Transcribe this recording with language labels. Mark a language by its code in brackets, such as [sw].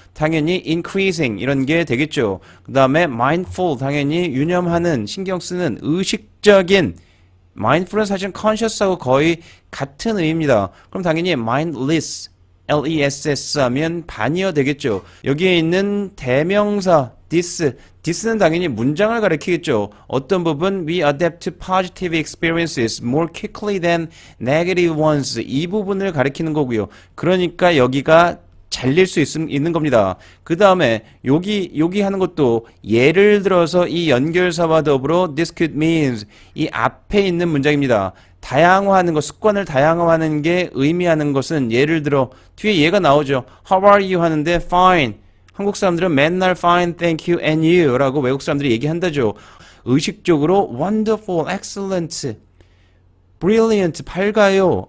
[ko] 당연히 increasing 이런 게 되겠죠. 그 다음에 mindful, 당연히 유념하는, 신경 쓰는, 의식적인. mindful은 사실 conscious하고 거의 같은 의미입니다. 그럼 당연히 mindless, less 하면 반이어 되겠죠. 여기에 있는 대명사 this는 당연히 문장을 가리키겠죠. 어떤 부분 [en] we adapt to positive experiences more quickly than negative ones, [ko] 이 부분을 가리키는 거고요. 그러니까 여기가 잘릴 수 있는 겁니다. 그 다음에 여기 하는 것도 예를 들어서 이 연결사와 더불어 [en] this could means, [ko] 이 앞에 있는 문장입니다. 다양화하는 것, 습관을 다양화하는 게 의미하는 것은 예를 들어 뒤에 얘가 나오죠. [en] How are you [ko] 하는데 [en] fine. [ko] 한국 사람들은 맨날 [en] fine, thank you, and you [ko] 라고 외국 사람들이 얘기한다죠. 의식적으로 wonderful, excellent, brilliant, 밝아요.